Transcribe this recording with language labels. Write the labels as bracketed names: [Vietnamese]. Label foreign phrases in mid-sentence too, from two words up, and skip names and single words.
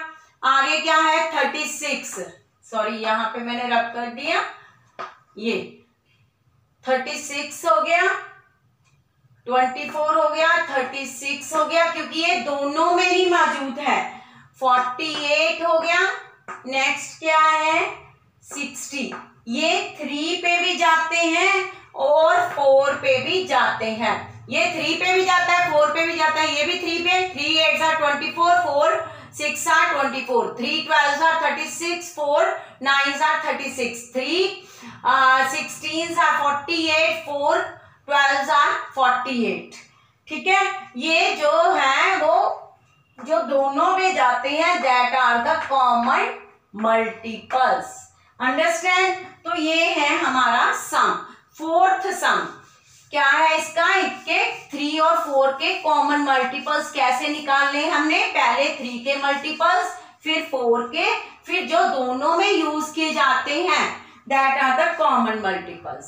[Hindi] आगे क्या है, 36, सॉरी यहाँ पे मैंने रब कर दिया, ये 36 हो गया, 24 हो गया, 36 हो गया, क्योंकि ये दोनों में ही मौजूद है। 48 हो गया। नेक्स्ट क्या है, 60, ये 3 पे भी जाते हैं और 4 पे भी जाते हैं। ये 3 पे भी जाता है, 4 पे भी जाता है, ये भी 3 पे। [English] 3 8s are 24, 4 6 are 24, 3 12s are 36, 4 9s are 36, 3 16s are 48, 4 12s are 48। [Hindi] ठीक है, ये जो है वो जो दोनों में जाते हैं, [English] that are the common multiples. [Hindi] अंडरस्टैंड। तो ये है हमारा सम, 4th सम। क्या है इसका, इसके 3 और 4 के [English] common multiples [Hindi] कैसे निकालने हमने, पहले 3 के मल्टीपल्स, फिर 4 के, फिर जो दोनों में यूज किए जाते हैं, [English] that are the common multiples.